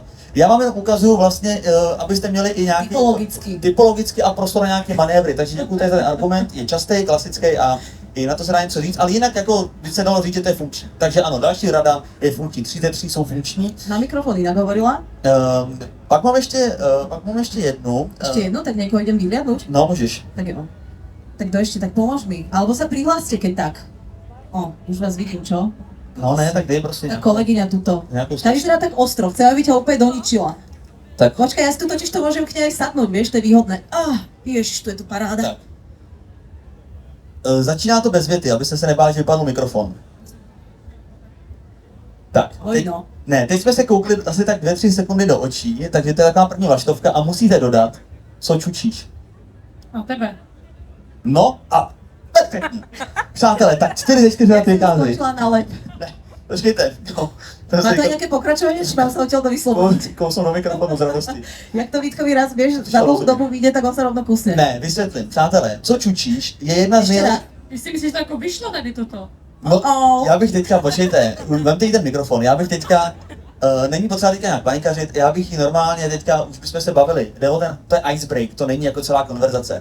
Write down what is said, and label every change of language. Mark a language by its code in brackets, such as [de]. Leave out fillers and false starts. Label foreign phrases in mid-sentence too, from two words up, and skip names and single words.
[cs] Já vám jenom ukazuju vlastně, abyste měli i nějaký typologicky a prostor na nějaké manévry. Takže děkuji, ten argument je častý, klasický a i na to se dá něco říct, ale jinak jako by se dalo říct, že to je funkční. Takže ano, další rada je funkční, 3 ze 3 jsou funkční. Na mikrofon jinak hovorila? Pak mám ještě jednu. [sk] Ešte jednu, tak niekoho idem vyhliadnúť? [cs] No, můžeš. [sk] Tak jo. Tak to ešte, tak pomôž mi. Alebo sa prihláste, keď tak. Už vás vidím, čo? [cs] No ne, tak dej prostě. [sk] Tá kolegyňa tuto. [cs] Nějakou [sk] Tady teda tak ostro, chcem, aby ťa úplne doničila. Tak. Počkaj, ja si tu totiž to môžem k nej aj sadnúť, vieš, to je výhodné. Ježiš, tu je tu paráda. Tak. [cs] Začíná to bez věty, abyste se nebáli, že vypadl mikrofon. Tak, teď, no. ne, teď jsme se koukli asi tak 2-3 sekundy do očí, takže to je taková první vlaštovka a musíte dodat, co čučíš. A tebe. No a perfektní. Přátelé, tak 4 ze 4 na ty kázy. Skočila na lep. Ne, počkejte. No, [sk] Má to aj nejaké pokračovanie, či mám sa odtiaľ to vysloviť? [cs] Kousnu do mikrofonu z radosti. [sk] Jak to Vítkovi raz, vieš, za dlhú dobu vyjde, tak on sa rovno kusne. [cs] Ne, vysvětlím. Přátelé, co čučíš je jedna z nejlepších. Ty si myslíš, že to jako vyšlo tady toto? No, já bych teďka, počkejte, vemte jí ten mikrofon, já bych teďka, není potřeba teďka nějak panikařit, já bych jí normálně teďka, už bychom se bavili, jde o to je icebreak, to není jako celá konverzace.